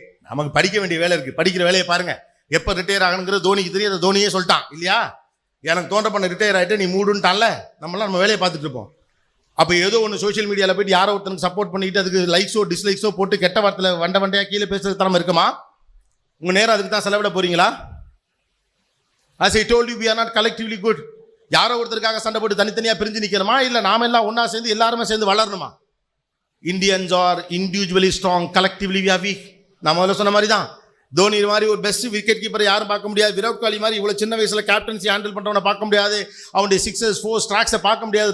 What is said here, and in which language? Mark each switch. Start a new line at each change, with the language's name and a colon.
Tamil: நமக்கு படிக்க வேண்டிய வேலை இருக்கு, படிக்கிற வேலையை பாருங்க. எப்போ ரிட்டையர் ஆகணுங்கிறது தோனிக்கு தெரியும், அதை தோனியே சொல்லிட்டான் இல்லையா? எனக்கு தோன்ற பண்ண ரிட்டையர் ஆகிட்டு நீ மூடுன்ட்டான்ல, நம்ம வேலையை பார்த்துட்டு இருப்போம். அப்போ ஏதோ ஒன்று சோஷியல் மீடியாவில் போயிட்டு யாரோ ஒருத்தனுக்கு சப்போர்ட் பண்ணிட்டு அதுக்கு லைக்ஸோ டிஸ்லைக்ஸோ போட்டு கெட்ட வார்த்தையில் வண்டையாக கீழே பேசுறது தரமா இருக்குமா? உங்கள் நேரம் அதுக்கு தான் செலவிட போறீங்களா?
English: As I told you, we are not collectively good.
Tamil: யாரோ ஒருத்தருக்காக சண்டை போட்டு தனித்தனியாக பிரிஞ்சு நிற்கணுமா? இல்லை நாம எல்லாம் ஒன்றா சேர்ந்து எல்லாருமே சேர்ந்து வளரணுமா?
English: Indians are individually strong, collectively we are weak.
Tamil: நான் முதல்ல சொன்ன மாதிரி தான், தோனி மாதிரி ஒரு பெஸ்ட் விக்கெட் கீப்பரை யாரும் பார்க்க முடியாது. விராட் கோலி மாதிரி இவ்வளோ சின்ன வயசில் கேப்டன்சி ஹேண்டில் பண்ணுறவனை பார்க்க முடியாது. அவனுடைய 6 4 ஸ்ட்ராக்ஸை பார்க்க முடியாது.